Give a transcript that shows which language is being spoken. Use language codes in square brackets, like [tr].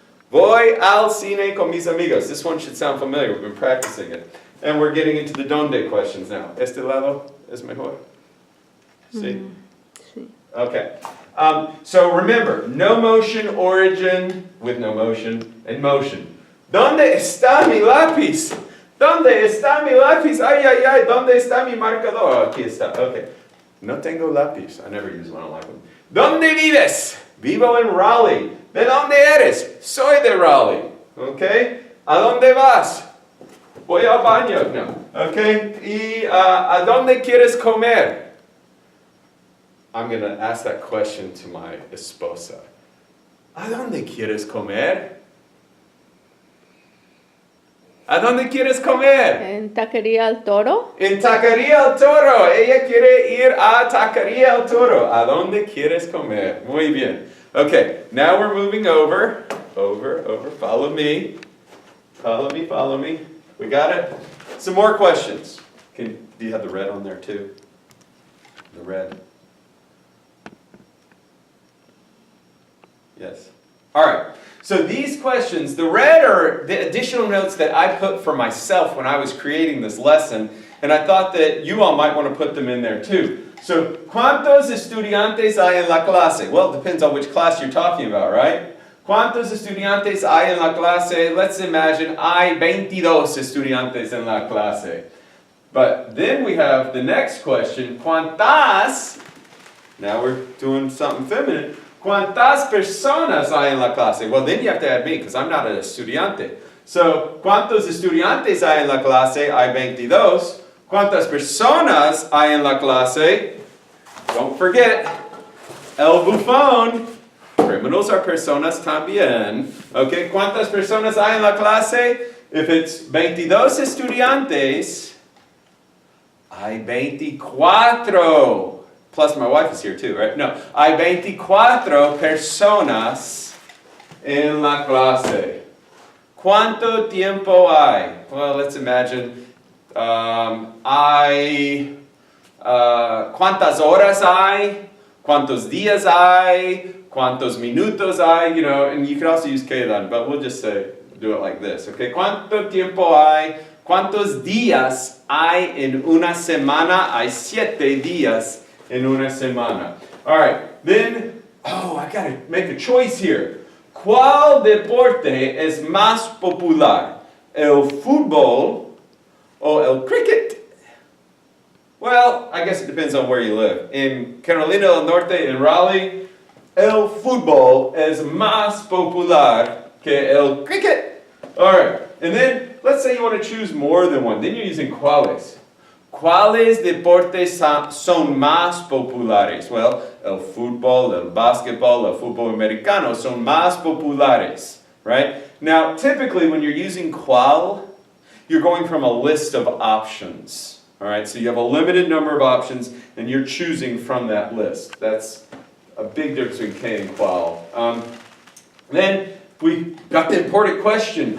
[es] Voy al cine con mis amigos. [en] This one should sound familiar. We've been practicing it. And we're getting into the donde questions now. [es] Este lado es mejor. See? Sí. Okay. [en] So remember, no motion, origin, with no motion, and motion. [es] ¿Dónde está mi lápiz? ¿Dónde está mi lápiz? Ay, ay, ay, ¿dónde está mi marcador? Oh, aquí está. Okay. No tengo lápiz. [en] I never use one, I don't like them. [es] ¿Dónde vives? Vivo en Raleigh. ¿De dónde eres? Soy de Raleigh. Okay. ¿A dónde vas? Voy al baño. No. Okay. ¿Y a dónde quieres comer? [en] I'm going to ask that question to my esposa. [es] ¿A dónde quieres comer? ¿A dónde quieres comer? En Taquería El Toro. En Taquería El Toro. Ella quiere ir a Taquería El Toro. ¿A dónde quieres comer? Muy bien. [en] Okay, now we're moving over. Over. Follow me. Follow me. We got it? Some more questions. Do you have the red on there too? The red. Yes. All right. So these questions, the red are the additional notes that I put for myself when I was creating this lesson, and I thought that you all might want to put them in there too. [es] So, ¿cuántos estudiantes hay en la clase? [en] Well, it depends on which class you're talking about, right? [es] ¿Cuántos estudiantes hay en la clase? [en] Let's imagine [es] hay 22 estudiantes en la clase. [en] But then we have the next question, ¿cuántas? Now we're doing something feminine. [es] ¿Cuántas personas hay en la clase? [en] Well, then you have to add me, because I'm not an estudiante. [es] So, ¿cuántos estudiantes hay en la clase? Hay 22. ¿Cuántas personas hay en la clase? [en] Don't forget, [es] el bufón. [en] Criminals are [es] personas también. Okay, ¿cuántas personas hay en la clase? [en] If it's [es] 22 estudiantes, hay 24. [en] Plus my wife is here too, right? [es] No, hay 24 personas en la clase. ¿Cuánto tiempo hay? [en] Well, let's imagine [es] hay ¿cuántas horas hay? ¿Cuántos días hay? ¿Cuántos minutos hay? [en] You know, and you can also use quedan, but we'll just do it like this, okay? [es] ¿Cuánto tiempo hay? ¿Cuántos días hay en una semana? Hay 7 días en una semana. [en] All right, then, I got to make a choice here. [es] ¿Cuál deporte es más popular? ¿El fútbol o el cricket? [en] Well, I guess it depends on where you live. [es] In Carolina del Norte, in Raleigh, el fútbol es más popular que el cricket. [en] All right, and then let's say you want to choose more than one. Then you're using cuáles. [es] ¿Cuáles deportes son más populares? Well, el fútbol, el basketball, el fútbol americano son más populares, right? [en] Now, typically when you're using cuál, you're going from a list of options, all right? So you have a limited number of options, and you're choosing from that list. That's a big difference between K and cuál. Then we got the important question.